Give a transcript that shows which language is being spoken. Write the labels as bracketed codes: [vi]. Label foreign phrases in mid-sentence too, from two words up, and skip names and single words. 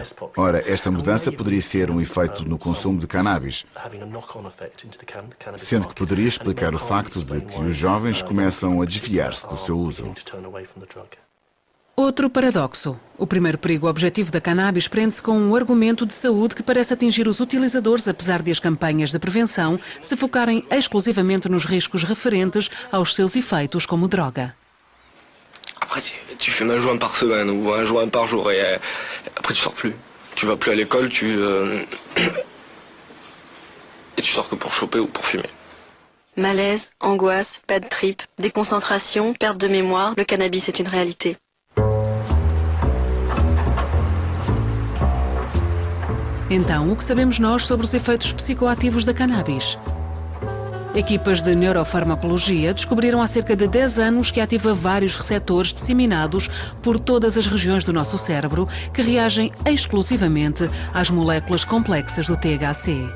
[pt] Ora, esta mudança poderia ser um efeito no consumo de cannabis, sendo que poderia explicar o facto de que os jovens começam a desviar-se do seu uso. Outro paradoxo. O primeiro perigo objetivo da cannabis prende-se com um argumento de saúde que parece atingir os utilizadores, apesar de as campanhas de prevenção se focarem exclusivamente nos riscos referentes aos seus efeitos como droga. [fr] Après, tu fumes un joint par semaine ou un joint par jour et après tu sors plus. Tu vas plus à l'école, et tu sors que pour choper ou pour fumer. Malaise, angoisse, [en] bad trip, [fr] déconcentration, perte de mémoire, le cannabis est une réalité. [pt] Então, o que sabemos nós sobre os efeitos psicoativos da cannabis? Equipas de neurofarmacologia descobriram há cerca de 10 anos que ativa vários receptores disseminados por todas as regiões do nosso cérebro que reagem exclusivamente às moléculas complexas do THC.